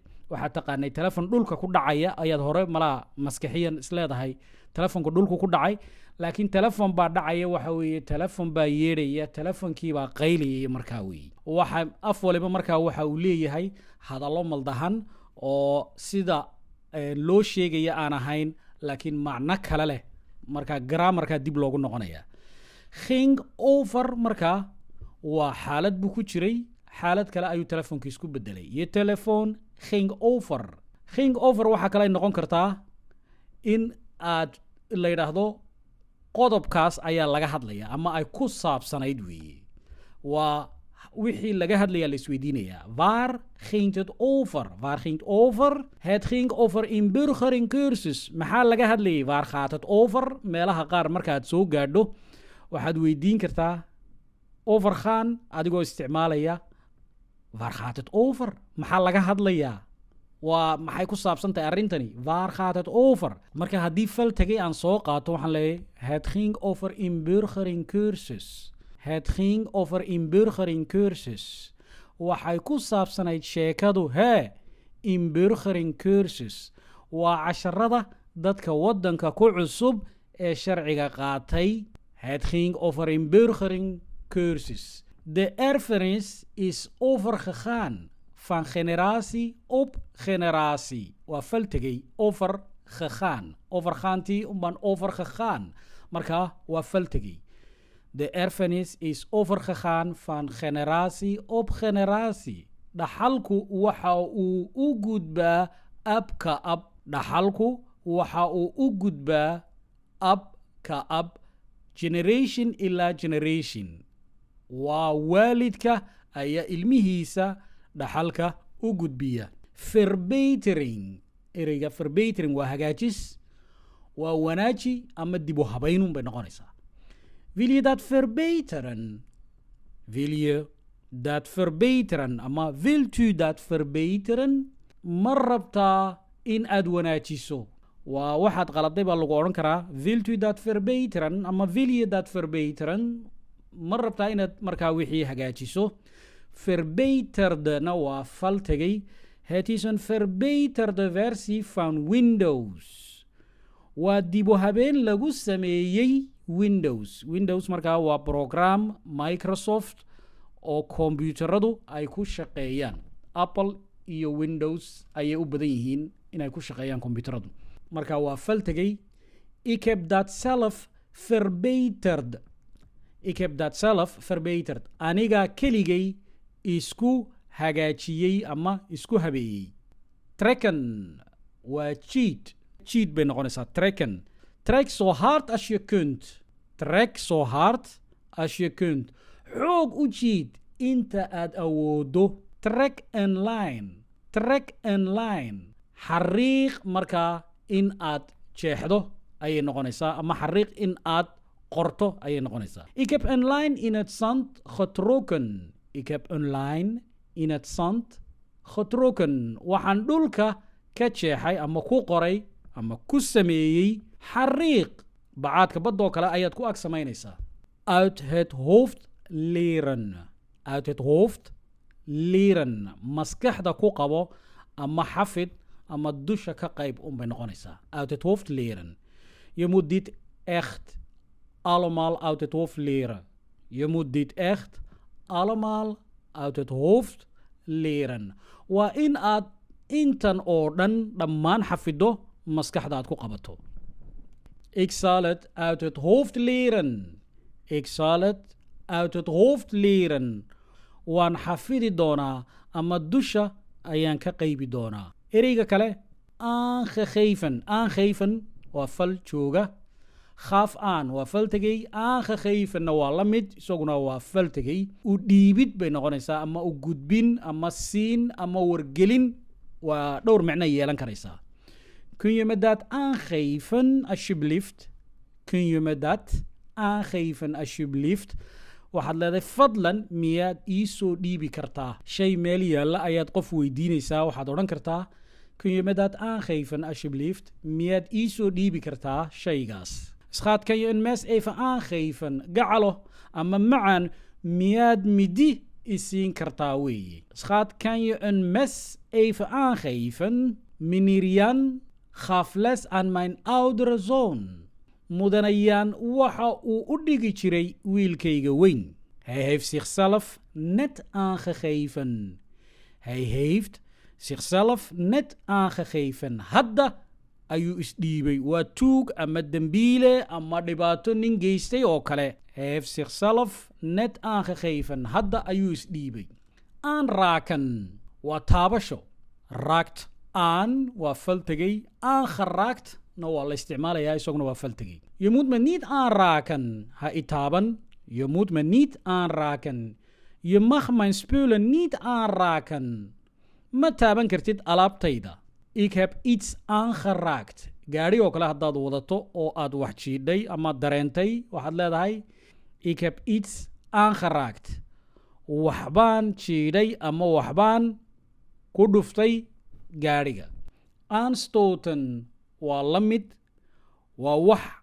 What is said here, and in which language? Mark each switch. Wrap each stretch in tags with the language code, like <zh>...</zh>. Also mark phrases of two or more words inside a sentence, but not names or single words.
<so>waxaad taqaanay telefon dhulka ku dhacaya ayaad hore malaa maskaxiyan isleedahay telefonka dhulku ku dhacay laakiin telefon baa dhacaya waxa weeye telefon baa yeedhaya telefonkii baa qayliyay markaa weeye. waxa af waliba markaa waxa uu leeyahay hadallo maldahan oo sida loo sheegaya aan ahayn laakiin macno kale leh markaa grammarka dib loogu noqonaya.</so> <nl>Ging over</nl> <so>markaa waa xaalad buu ku jiray xaalad kale ayuu telefoonkiis ku bedelay.</so> <nl>Je telefoon ging over.</nl> <so>Ging over waxa kale ay noqon kartaa in aad la yiraahdo qodobkaas ayaa laga hadlaya ama ay ku saabsanayd weeye. waa wixii laga hadlaya la isweydiinaya.</so> <nl>Waar ging het over? Waar ging het over? Het ging over inburgering cursus.</nl> <so>Maxaa laga hadlayay?</so> <nl>Waar gaat het over?</nl> <so>Meelaha qaar markaad soo gaadho waxaad weydiin kartaa overgaan adigoo isticmaalaya</so> <nl>waar gaat het over?</nl> <so>Maxaa laga hadlayaa? waa maxay ku saabsan tahay arrintani?</so> <nl>Waar gaat het over?</nl> <so>Marka haddii fal tagay aan soo qaato waxaan leeyahay</so> <nl>het ging over inburgering cursus. Het ging over inburgering cursus.</nl> <so>Waxay ku saabsanayd sheekadu</so> <nl>inburgering cursus.</nl> <so>Waa casharada dadka waddanka ku cusub ee sharciga qaatay.</so> <nl>Het ging over inburgering cursus. De erfenis is overgegaan van generatie op generatie.</nl> <so>Waa fal tegay overgegaan. Overgaantii baan overgegaan. Marka waa fal tegay.</so> <nl>De erfenis is overgegaan van generatie op generatie.</nl> <so>Dhaxalku waxa uu u gudbaa ab ka ab. Dhaxalku waxa uu u gudbaa ab ka ab. Generation ila generation. Waa waalidka ayaa ilmihiisa dhaxalka u gudbiya. Verbetering. Ereyga verbetering waa hagaajis. Waa wanaaji ama dib u habaynun bay noqonaysaa.</so> <nl>Wil je dat verbeteren? Wil je dat verbeteren? Ama wilt u dat verbeteren?</nl> <so>Ma rabtaa in aad wanaajiso? waa waxaad qaladay baa lagu odhan karaa</so> <nl>wilt u dat verbeteren? Ama wil je dat verbeteren?</nl> <so>ma rabtaa inaad markaa wixii hagaajiso. Verbeterdena waa fal tegay.</so> <nl>Het is een verbeterde versie van Windows.</nl> <so>waa dib u habeen lagu sameeyey Windows. Windows markaa waa program Microsoft oo kombiyuutaradu ay ku shaqeeyaan. Apple iyo Windows ayay u badan yihiin inay ku shaqeeyaan kombiyuutaradu marka waa fal</so> <nl>tegay ik heb dat zelf verbeterd ik heb dat zelf verbeterd</nl> <so>aniga keligay isku hagaajiyey ama isku habeeyey</so> <nl>trekken</nl> <so>waa cheat bay noqonaysaa</so> <nl>trekken trek zo hard als je kunt trek zo hard als je kunt</nl> <so>xoog u jiid inta aad awoodo</so> <nl>trek een</nl> <so>line xariiq markaa in aad jeexdo ayay noqonaysaa ama xariiq in aad qorto ayay noqonaysaa</so> <nl>ik heb een lijn in het zand getrokken ik heb een lijn in het zand getrokken</nl> <so>waxaan dhulka ka jeexay ama ku qoray ama ku sameeyey xariiq bacaadka badoo kale ayaad ku ag samaynaysaa</so> <nl>uit het hoofd</nl> <so>leren maskaxda ku qabo ama xafid ama dusha ka qayb unbay noqonaysaa</so> <nl>uit het hoofd leren je moet dit echt allemaal uit het hoofd leren je moet dit echt allemaal uit het hoofd leren</nl> <so>waa in aad intan oo dhan dhammaan xafido maskaxda aad ku qabato</so> <nl>ik zal het uit het hoofd leren ik zal het uit het hoofd leren</nl> <so>waan xafidi doonaa ama dusha ayaan ka qaybi doonaa ereyga kale</so> <nl>aangegeven</nl> <so>waa fal jooga gaaf aan waa fal tegey aangegevenna waa la mid isaguna waa fal tegey u dhiibid bay noqonaysaa ama u gudbin ama siin ama wargelin waa dhowr micno yeelan karaysaa</so> <nl>kun je me dat aangeven alsjeblieft kun je me dat aangeven alsjeblieft</nl> <so>waxaad leedahay fadlan miyaad ii soo dhiibi kartaa shay meel yaalla ayaad qof weydiinaysaa waxaad odhan kartaa</so> <nl>kun je me dat aangeven alsjeblieft</nl> <so>miyaad ii soo dhiibi kartaa shaygaas</so> <nl>schat kan je een mes even aangeven</nl> <so>gacalo ama macaan miyaad midi isiin kartaa weeye</so> <nl>schat kan je een mes even aangeven meneer Jan gaf les aan mijn oudere zoon</nl> <so>mudane Jan waxa uu u dhigi jiray wiilkayga weyn</so> <nl>hij heeft zichzelf net aangegeven hij heeft zichzelf net aangegeven</nl> <so>hadda ayuu isdhiibay waa tuug ama dembiile ama dhibaato nin geystay oo kale</so> <nl>hij heeft zichzelf net aangegeven</nl> <so>hadda ayuu isdhiibay aanraken waa taabasho raakt aan waa fal tegey</so> <nl>aangeraakt nou</nl> <so>waa la isticmaalayaa isaguna waa fal tegey</so> <nl>je moet me niet</nl> <so>aanraken ha itaaban</so> <nl>je moet me niet aanraken je mag mijn spullen niet aanraken</nl> <so>ma taaban kartid alaabtayda</so> <nl>ik heb iets aangeraakt</nl> <so>gaari oo kale haddaad wadato oo aad wax jiidhay ama dareentay waxaad leedahay</so> <nl>ik heb iets aangeraakt</nl> <so>waxbaan jiidhay ama waxbaan ku dhuftay gaariga aanstoten waa la mid waa wax</so>